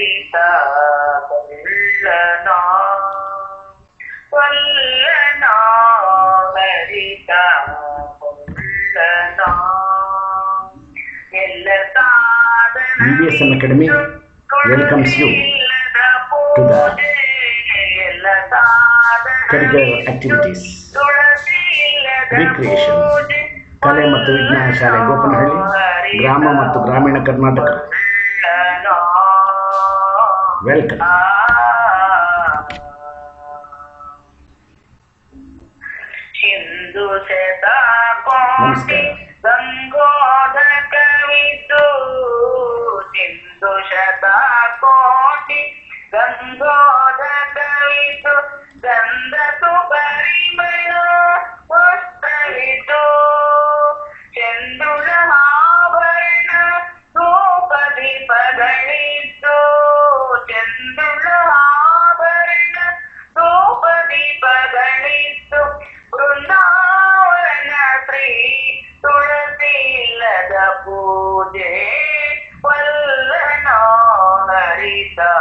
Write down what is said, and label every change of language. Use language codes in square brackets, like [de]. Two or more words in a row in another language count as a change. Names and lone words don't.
[kn] ಕೊಳ್ಳನೋ ಕೊಳ್ಳನೋ ಹರಿತ ಕೊಳ್ಳನೋ ಎಲ್ಲ ಸಾಧನ [en] BBSM Academy welcomes you to the curricular activities, recreation, [kn] ಕಲೆ ಮತ್ತು ವಿಜ್ಞಾನ ಶಾಲೆ ಗೋಪನಹಳ್ಳಿ, ಗ್ರಾಮ ಮತ್ತು ಗ್ರಾಮೀಣ ಕರ್ನಾಟಕ. ವೆಲ್ಕಮ್. ಸಿಂಧು ಶತಕೋಟಿ ಗಂಗೋಧಕವಿದ್ದು ಸಿಂಧು ಶತಕೋಟಿ ಗಂಗೋಧಕವಿದ್ದು ಗಂಧಸು ಪರಿಮಳ ವಸ್ತ್ರವಿದ್ದು ಚಂದ್ರುಳ ಆಭರಣ ಧೂಪದೀಪಗಳಿದ್ದು ಚಂದ್ರುಳ ಆಭರಣ ಧೂಪದೀಪಗಳಿದ್ದು ಬೃಂದಾವನ ಶ್ರೀ ತುಳಸಿ ಇಲ್ಲದ ಪೂಜೆ ವಲ್ಲನೋ ಹರಿತ